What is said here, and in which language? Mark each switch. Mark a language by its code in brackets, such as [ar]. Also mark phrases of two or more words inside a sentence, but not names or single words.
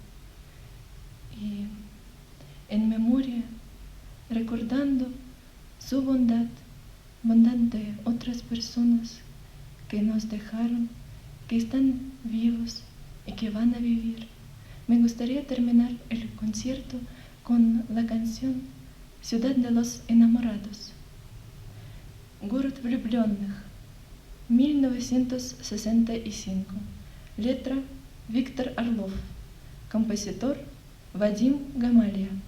[es] Y en memoria, recordando su bondad de otras personas que nos dejaron, que están vivos y que van a vivir, me gustaría terminar el concierto con la canción Ciudad de los Enamorados. [ru] Город влюбленных, 1965. [es] Letra Виктор Орлов. Compositor Vadim Gamalia.